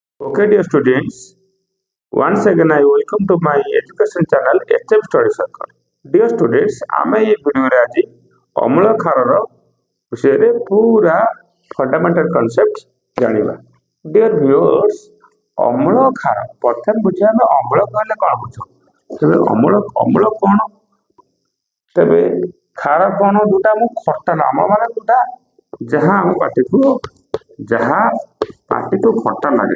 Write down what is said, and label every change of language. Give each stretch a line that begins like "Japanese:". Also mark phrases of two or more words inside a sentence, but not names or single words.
English: Okay, dear students, once again I welcome to my education channel HM Study Circle. Dear students,
Odia: ଆମେ ଏ ଭିଡ଼ିଓରେ ଆଜି ଅମ୍ଳ କ୍ଷାରର ବିଷୟରେ ପୁରା
English: fundamental concept
Odia: ଜାଣିବା।
English: Dear viewers,
Odia: ଅମ୍ଳ କ୍ଷାର ପ୍ରଥମେ ବୁଝିବା ଆମେ ଅମ୍ଳ କହିଲେ କ'ଣ ବୁଝୁ? ତେବେ ଅମ୍ଳ କ'ଣ? ତେବେ କ୍ଷାର କ'ଣ ଯୋଉଟା ଆମକୁ ଖଟା ନାମ ମାନେ ଯୋଉଟା ଯାହା ଆମ ପାଟିକୁ ଖଟା ଲାଗେ।